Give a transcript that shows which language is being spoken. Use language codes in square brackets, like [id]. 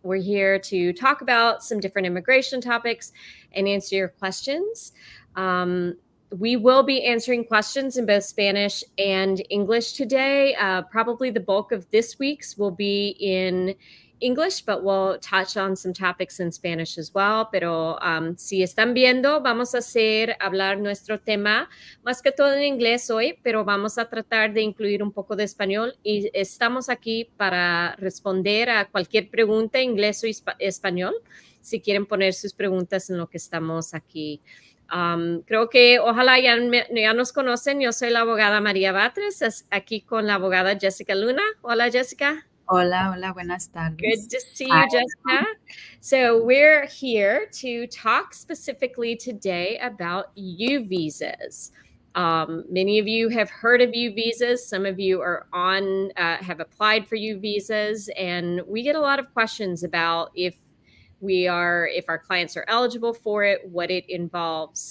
[en] We're here to talk about some different immigration topics and answer your questions. We will be answering questions in both Spanish and English today. Probably the bulk of this week's will be in English, but we'll touch on some topics in Spanish as well. [es] Pero si están viendo, vamos a hablar nuestro tema más que todo en inglés hoy, pero vamos a tratar de incluir un poco de español y estamos aquí para responder a cualquier pregunta en inglés o español. Si quieren poner sus preguntas en lo que estamos aquí. Creo que ojalá ya nos conocen. Yo soy la abogada María Batres, aquí con la abogada Jessica Luna. Hola, Jessica. Hola, hola, buenas tardes. [en] Good to see you, Jessica. So we're here to talk specifically today about U visas. Many of you have heard of U visas. Some of you are have applied for U visas, and we get a lot of questions about if our clients are eligible for it, what it involves.